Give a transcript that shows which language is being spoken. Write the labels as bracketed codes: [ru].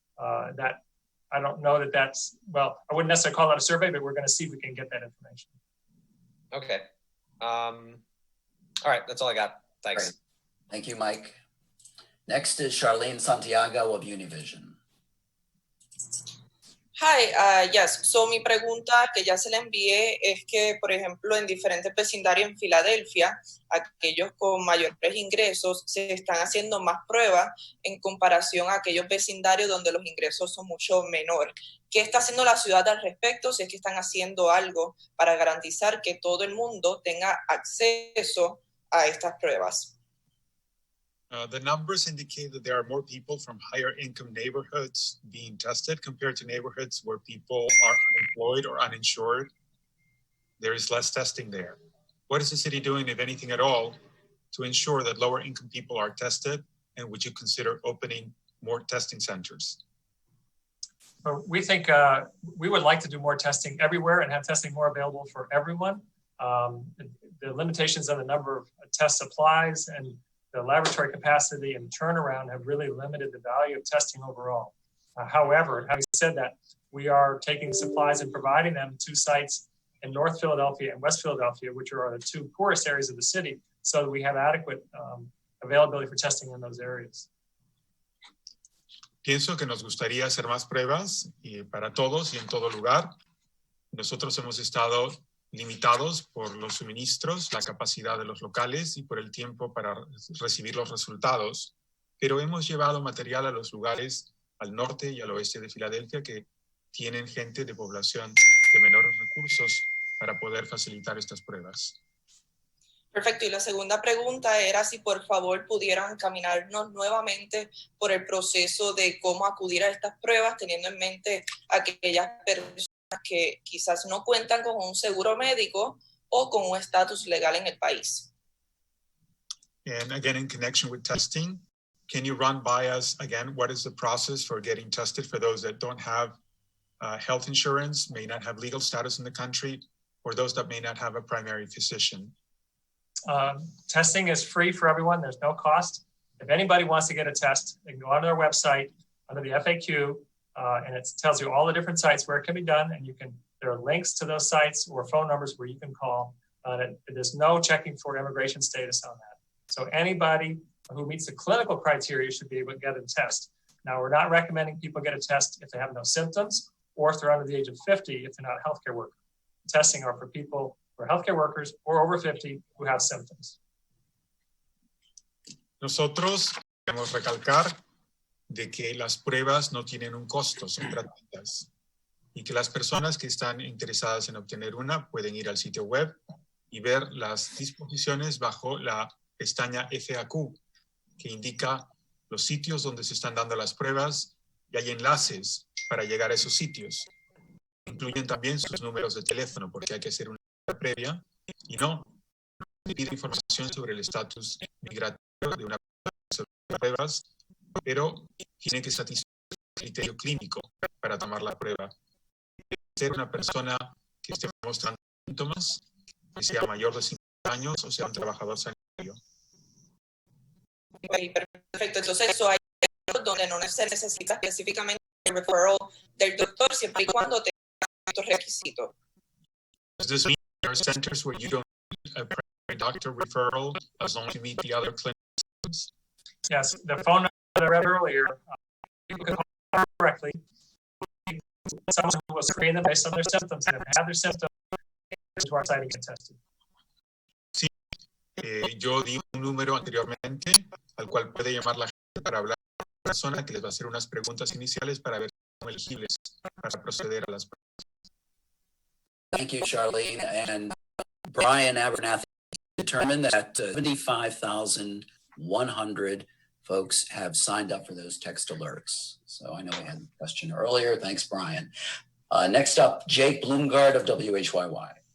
[en] That I don't know that that's, well, I wouldn't necessarily call that a survey, but we're going to see if we can get that information. Okay. All right. That's all I got. Thanks. Great. Thank you, Mike. Next is Charlene Santiago of Univision. Hi, yes. [es] So mi pregunta que ya se la envié es que, por ejemplo, en diferentes vecindarios en Filadelfia, aquellos con mayores ingresos se están haciendo más pruebas en comparación a aquellos vecindarios donde los ingresos son mucho menores. ¿Qué está haciendo la ciudad al respecto? Si es que están haciendo algo para garantizar que todo el mundo tenga acceso a estas pruebas. [en] The numbers indicate that there are more people from higher income neighborhoods being tested compared to neighborhoods where people are unemployed or uninsured. There is less testing there. What is the city doing, if anything at all, to ensure that lower income people are tested? And would you consider opening more testing centers? We think we would like to do more testing everywhere and have testing more available for everyone. The limitations on the number of test supplies and the laboratory capacity and turnaround have really limited the value of testing overall. However, having said that, we are taking supplies and providing them to sites in North Philadelphia and West Philadelphia, which are the two poorest areas of the city, so that we have adequate availability for testing in those areas. [es] Pienso que nos gustaría hacer más pruebas para todos y en todo lugar. Nosotros hemos estado limitados por los suministros, la capacidad de los locales y por el tiempo para recibir los resultados, pero hemos llevado material a los lugares al norte y al oeste de Filadelfia que tienen gente de población de menores recursos para poder facilitar estas pruebas. Perfecto. Y la segunda pregunta era si por favor pudieran caminarnos nuevamente por el proceso de cómo acudir a estas pruebas, teniendo en mente a aquellas personas que quizás no cuentan con un seguro médico o con un estatus legal en el país. [en] And again, in connection with testing, can you run by us again, what is the process for getting tested for those that don't have health insurance, may not have legal status in the country, or those that may not have a primary physician? Testing is free for everyone. There's no cost. If anybody wants to get a test, they can go onto their website under the FAQ, and it tells you all the different sites where it can be done. And there are links to those sites or phone numbers where you can call. There's no checking for immigration status on that. So anybody who meets the clinical criteria should be able to get a test. Now, we're not recommending people get a test if they have no symptoms or if they're under the age of 50, if they're not a healthcare worker. Testing are for people who are healthcare workers or over 50 who have symptoms. [es] Nosotros queremos recalcar de que las pruebas no tienen un costo, son gratuitas, y que las personas que están interesadas en obtener una pueden ir al sitio web y ver las disposiciones bajo la pestaña FAQ, que indica los sitios donde se están dando las pruebas, y hay enlaces para llegar a esos sitios. Incluyen también sus números de teléfono, porque hay que hacer una previa, y no pide información sobre el estatus migratorio de una persona sobre pruebas, pero tiene que satisfacer el criterio clínico para tomar la prueba. Ser una persona que esté mostrando síntomas, que sea mayor de 50 años o sea un trabajador sanitario. Perfecto, entonces eso hay donde no se necesita específicamente el referral del doctor siempre y cuando tenga estos requisitos. [en] Does this mean there are centers where you don't need a primary doctor referral as long as you meet the other clinics? Yes, the phone number that I read earlier, people can call directly. Someone who will screen them based on their symptoms, and if they have their symptoms, to our site and get tested. [es] Sí, yo di un número anteriormente al cual puede llamar la gente para hablar con una persona que les va a hacer unas preguntas iniciales para ver si son elegibles para proceder a las pruebas. [en] Thank you, Charlene. And Brian Abernathy determined that 75,100 folks have signed up for those text alerts. So I know we had a question earlier. Thanks, Brian. Next up, Jake Bloomgard of WHYY.